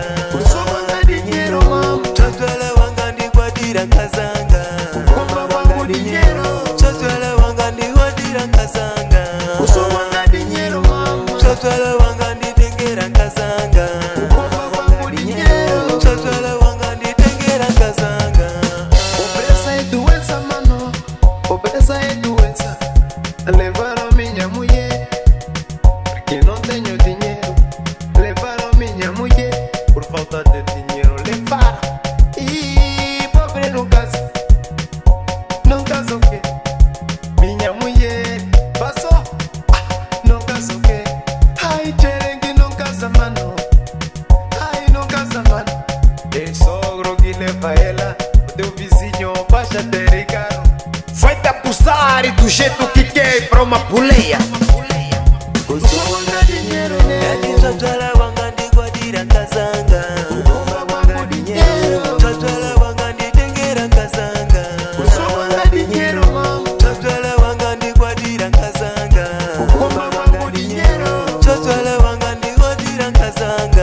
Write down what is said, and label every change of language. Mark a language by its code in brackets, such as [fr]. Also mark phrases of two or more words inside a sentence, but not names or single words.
[ny] Kusoma wanga dinero, tatala wanga ndikwatira nkazanga. Kusoma wanga dinero, tatala wanga ndikwatira nkazanga. Kusoma wanga dinero, tatala wanga nditengera nkazanga. Kusoma wanga dinero, tatala wanga nditengera nkazanga. [pt] Pobreza é doença, mano. Pobreza é doença. Levaram minha mulher porque não tenho dinheiro. Levaram minha mulher por falta de dinheiro. Levaram. E pobre não casa. Não casa o quê? Minha mulher passou. Não casa o quê? Ai, Cherengue não casa, mano. Ai, não casa, mano. Tem sogro que leva ela. O teu vizinho baixa ter caro. Vai-te abusar e do jeito que quer pra uma boleia. [ny] Kusoma wanga dinero, tatala wanga ndikwatira nkazanga. Kusoma wanga dinero, tatala wanga nditengera nkazanga. Kusoma wanga dinero, tatala wanga ndikwatira nkazanga. Kusoma wanga dinero, tatala wanga ndikwatira nkazanga.